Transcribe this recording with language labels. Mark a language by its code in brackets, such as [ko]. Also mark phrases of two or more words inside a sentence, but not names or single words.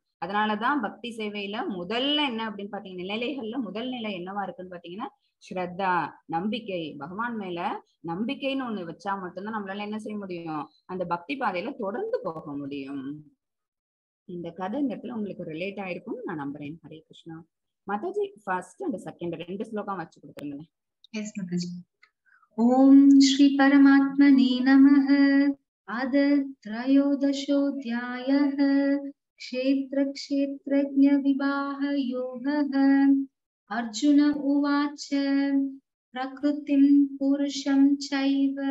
[ta] அதனாலதான் பக்தி சேவையில முதல்ல என்ன அப்படின்னு பாத்தீங்கன்னா, நிலைகள்ல முதல் நிலை என்னவா இருக்குன்னு பாத்தீங்கன்னா ஸ்ரத்தா, நம்பிக்கை. பகவான் மேல நம்பிக்கைன்னு ஒண்ணு வச்சா மட்டும்தான் நம்மளால என்ன செய்ய முடியும், அந்த பக்தி பாதையில தொடர்ந்து போக முடியும். இந்த கதை இந்த இடத்துல உங்களுக்கு ரிலேட் ஆயிருக்கும் நான் நம்புறேன். [sa] हरे कृष्ण. [ta] மாதாஜி [en] first and second [ta] 2 ஸ்லோகம் வச்சு கொடுத்துருங்க. [en] Yes, Mataji. [sa] ॐ श्री परमात्मने नमः। अथ त्रयोदशोऽध्यायः. क्षेत्र क्षेत्रज्ञ विवाह योगः. अर्जुन उवाच. प्रकृतिं पुरुषं चैव.